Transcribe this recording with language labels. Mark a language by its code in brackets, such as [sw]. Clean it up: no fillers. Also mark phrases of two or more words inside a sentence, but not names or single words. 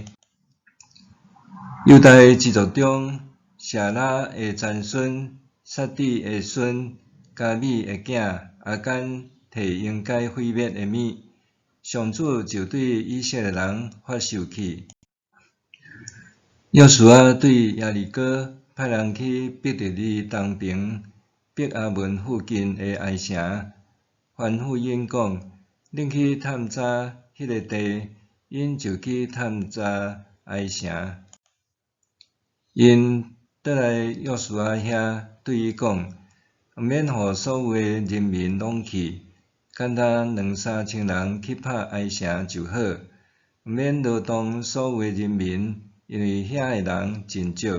[nan] 犹大支族中，舍拉的曾孙、撒底的孙、加米的囝阿干摕应该毁灭的物，上主就对以色列人发受气。约书亚对耶利哥派人去逼特里东边逼阿文附近的隘城，吩咐因讲：恁去探查迄个地，因就去探查隘城。因倒来约书亚遐对伊讲：免予所有的人民拢去，简单2、3千人去拍隘城就好，免劳动所有的人民，因为遐的人真少。